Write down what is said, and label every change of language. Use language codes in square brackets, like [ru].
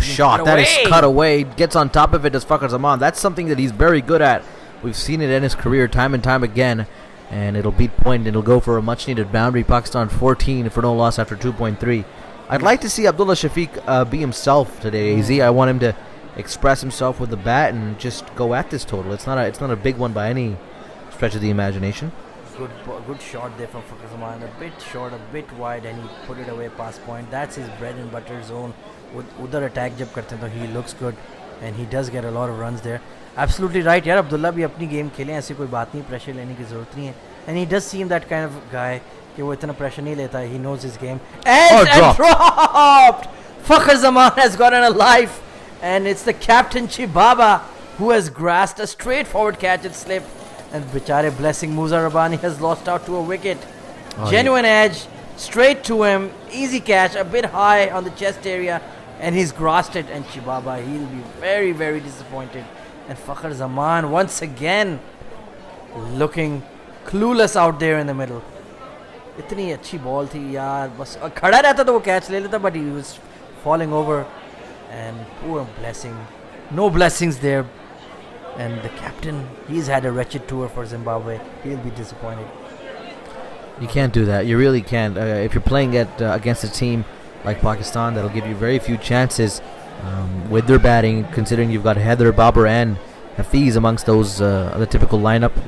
[en] Oh, shot. That is cut away. Gets on top of it as Fakhar Zaman. That's something that he's very good at. We've seen it in his career time and time again. And it'll beat point and it'll go for a much needed boundary. Pakistan 14 for no loss after 2.3. I'd like to see Abdullah Shafiq be himself today, AZ. I want him to express himself with the bat and just go at this total. It's not a big one by any stretch of the imagination. Good shot there from Fakhar Zaman. A bit short, a bit wide, and he put it away past point. That's his bread and butter zone. [hi] उधर attack जब करते हैं तो [en] He looks good and he does get a lot of runs there. [hi] Absolutely right यार, अब्दुल्ला भी अपनी game खेलें, ऐसी कोई बात नहीं, प्रेशर लेने की ज़रूरत नहीं है. [en] and he does seem that kind of guy [hi] कि वो इतना प्रेशर नहीं लेता. [en] He knows his game and dropped. Fakhr Zaman has gotten a life, and it's the captain Chibaba who has grasped a straightforward catch and slip. And Bichare blessing Musa Rabbani has lost out to a wicket. Genuine edge, straight to him, easy catch, a bit high on the chest area, and he's grasped it. And Chibaba, he'll be very, very disappointed. And Fakhr Zaman once again looking clueless out there in the middle. [hi] इतनी अच्छी ball थी यार, बस खड़ा रहता तो वो catch ले लेता, [en] but he was falling over. And poor blessing, no blessings there. And the captain, he's had a wretched tour for Zimbabwe. He'll be disappointed. You can't do that. You really can't. If you're playing against a team like Pakistan, that'll give you very few chances with their batting, considering you've got Heather, Babar, and Hafiz amongst those the typical lineup.